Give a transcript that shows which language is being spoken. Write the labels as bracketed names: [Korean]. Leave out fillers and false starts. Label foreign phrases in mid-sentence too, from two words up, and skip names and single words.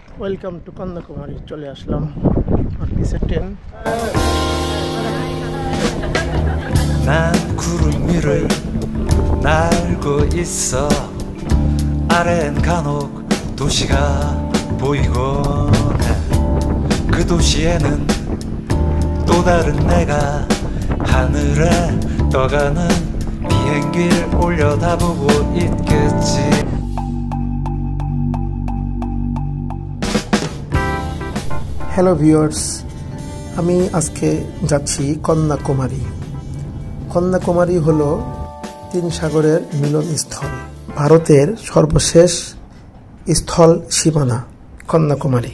[English] welcome to [Bangla] কন্যাকুমারী। চলে আসলাম আর পিসে ট্রেন। [Korean] 난 구름 위를 날고 있어. 아래엔 간혹 도시가 보이곤 해. 그 도시에는 또 다른 내가 하늘에 떠가는 비행기를 올려다보고 있겠지. [English] hello viewers, [Bangla] আমি আজকে যাচ্ছি কন্যাকুমারী। কন্যাকুমারী হলো তিন সাগরের মিলনস্থল, ভারতের সর্বশেষ স্থল সীমানা কন্যাকুমারী।